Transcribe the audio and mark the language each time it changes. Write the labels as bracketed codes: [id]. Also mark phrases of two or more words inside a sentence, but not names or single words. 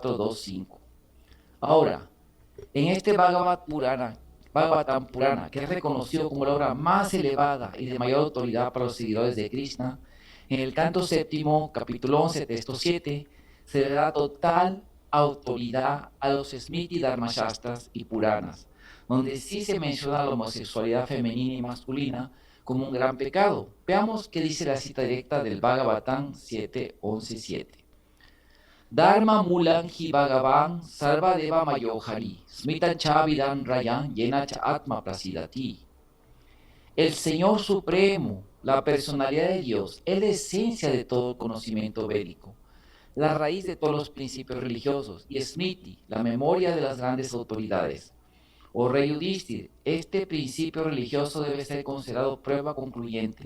[es] Ahora, en este Bhagavad Purana, Bhagavatam Purana, que es reconocido como la obra más elevada y de mayor autoridad para los seguidores de Krishna, en el canto séptimo, capítulo 11, texto 7, se le da total autoridad a los Smriti Dharmashastras y Puranas, donde sí se menciona la homosexualidad femenina y masculina como un gran pecado. Veamos qué dice la cita directa del Bhagavatam 7:11-7. [sa] Dharma mulan hi Bhagavan sarva deva mayohari, smitan cha vidan rayan yena cha atma prasidati. [es] El Señor Supremo, la personalidad de Dios, es la esencia de todo conocimiento védico, la raíz de todos los principios religiosos, y Smriti, la memoria de las grandes autoridades. O rey Yudhishthir, este principio religioso debe ser considerado prueba concluyente.